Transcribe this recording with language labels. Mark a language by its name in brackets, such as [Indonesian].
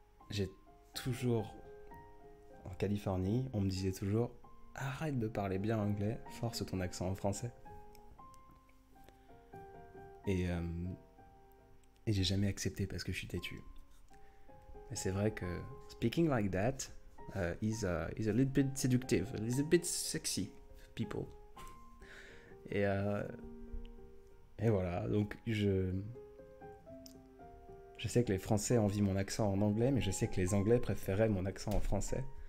[French] j'ai toujours, en Californie, on me disait toujours arrête de parler bien anglais, force ton accent en français. Et j'ai jamais accepté parce que je suis têtu. Mais c'est vrai que [English] speaking like that is a little bit seductive, a little bit sexy people. [French] Et voilà, donc je sais que les Français envient mon accent en anglais, mais je sais que les Anglais préféraient mon accent en français.